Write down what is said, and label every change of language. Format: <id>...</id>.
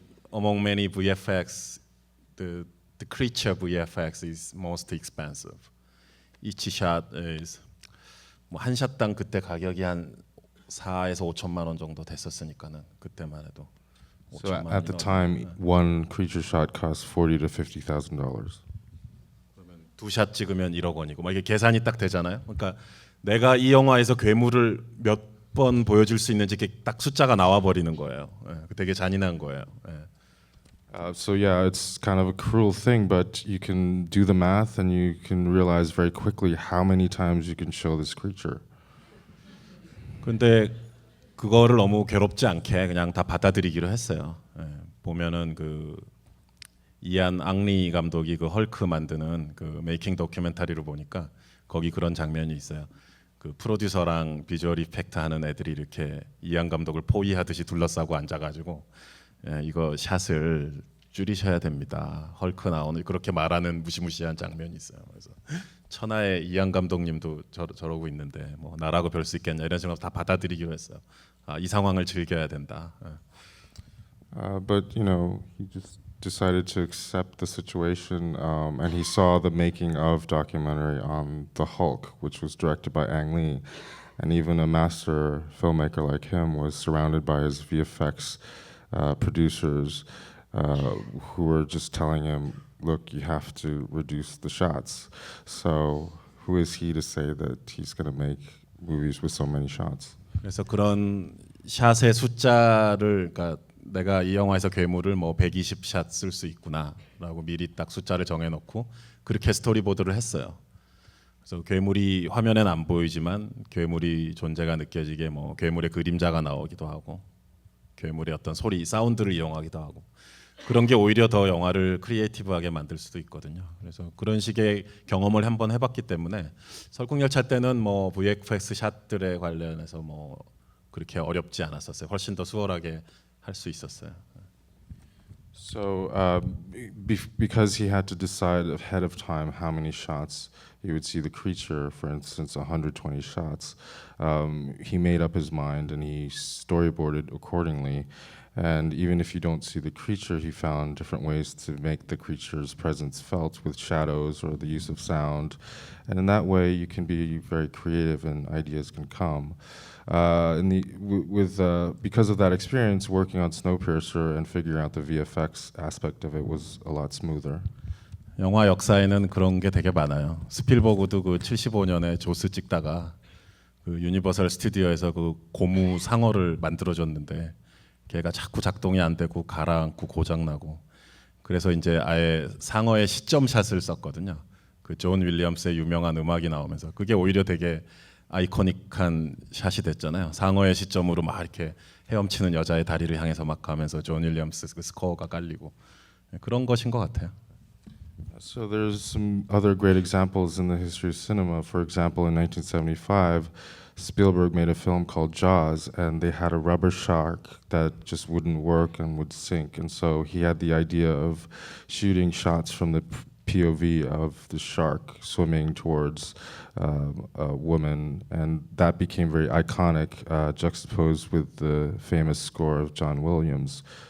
<en>Among many VFX, the creature VFX is most expensive.</en> <ko>Each shot is 한 샷당 그때 가격이 한 4에서 5천만 원 정도 됐었으니까는 그때만 해도.</ko> <en>So at the time, one creature shot cost $40,000 to $50,000.</en> <ko>그러면 두 샷 찍으면 1억 원이고, 막 이게 계산이 딱 되잖아요. 그러니까 내가 이 영화에서 괴물을 몇 번 보여줄 수 있는지 이렇게 딱 숫자가 나와 버리는 거예요. 되게 잔인한 거예요.</ko> <en>So yeah, it's kind of a cruel thing, but you can do the math and you can realize very quickly how many times you can show this creature.</en> <ko>근데 그거를 너무 괴롭지 않게 그냥 다 받아들이기로 했어요. 보면은 그 이안 앙리 감독이 그 헐크 만드는 그 메이킹 다큐멘터리를 보니까 거기 그런 장면이 있어요. 그 프로듀서랑 비주얼 이펙트 하는 애들이 이렇게 이안 감독을 포위하듯이 둘러싸고 앉아가지고 이거 샷을 줄이셔야 됩니다. 헐크 나오는 그렇게 말하는 무시무시한 장면이 있어요. 그래서 천하의 이안 감독님도 저러고 있는데 뭐 나라고 별 수 있겠냐 이런 식으로 다 받아들이기로 했어요. 이 상황을 즐겨야 된다.</ko> <en>But he just decided to accept the situation, and he saw the making of documentary on The Hulk, which was directed by Ang Lee, and even a master filmmaker like him was surrounded by his VFX producers who were just telling him, look, you have to reduce the shots. So who is he to say that he's going to make movies with so many shots?</en> <ko>그래서 그런 샷의 숫자를 그러니까 내가 이 영화에서 괴물을 뭐 120샷 쓸 수 있구나라고 미리 딱 숫자를 정해놓고 그렇게 스토리보드를 했어요. 그래서 괴물이 화면엔 안 보이지만 괴물이 존재가 느껴지게 뭐 괴물의 그림자가 나오기도 하고 괴물의 어떤 소리, 사운드를 이용하기도 하고 그런 게 오히려 더 영화를 크리에이티브하게 만들 수도 있거든요. 그래서 그런 식의 경험을 한번 해봤기 때문에 설국열차 때는 뭐 VFX 샷들에 관련해서 뭐 그렇게 어렵지 않았었어요. 훨씬 더 수월하게 할 수 있었어요.</ko> <en>So because he had to decide ahead of time how many shots he would see the creature, for instance, 120 shots, he made up his mind and he storyboarded accordingly. And even if you don't see the creature, he found different ways to make the creature's presence felt with shadows or the use of sound. And in that way, you can be very creative and ideas can come. Because of that experience, working on Snowpiercer and figuring out the VFX aspect of it was a lot smoother.</en> <ko>영화 역사에는 그런 게 되게 많아요. 스필버그도 그 75년에 조스 찍다가 그 유니버설 스튜디오에서 그 고무 상어를 만들어줬는데 걔가 자꾸 작동이 안 되고 가라앉고 고장 나고 그래서 이제 아예 상어의 시점샷을 썼거든요. 그 존 윌리엄스의 유명한 음악이 나오면서 그게 오히려 되게 아이코닉한 샷이 됐잖아요. 상어의 시점으로 막 이렇게 헤엄치는 여자의 다리를 향해서 막 가면서 존 윌리엄스 그 스코어가 깔리고 그런 것인 것 같아요.</ko> <en>So there's some other great examples in the history of cinema. For example, in 1975, Spielberg made a film called Jaws, and they had a rubber shark that just wouldn't work and would sink. And so he had the idea of shooting shots from the POV of the shark swimming towards a woman, and that became very iconic, juxtaposed with the famous score of John Williams.</en>